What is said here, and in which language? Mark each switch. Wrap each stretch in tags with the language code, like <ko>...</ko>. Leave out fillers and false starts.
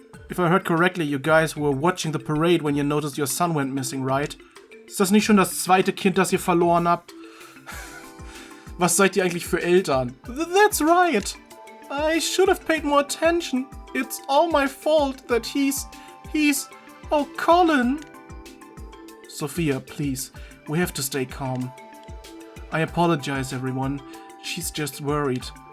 <en>If I heard correctly, you guys were watching the parade when you noticed your son went missing, right?</en> <de>Ist das nicht schon das zweite Kind, das ihr verloren habt? Was seid ihr eigentlich für Eltern?</de> <en>That's right. I should have paid more attention. It's all my fault that he's... Oh, Colin. Sophia, please. We have to stay calm. I apologize, everyone. She's just worried.</en>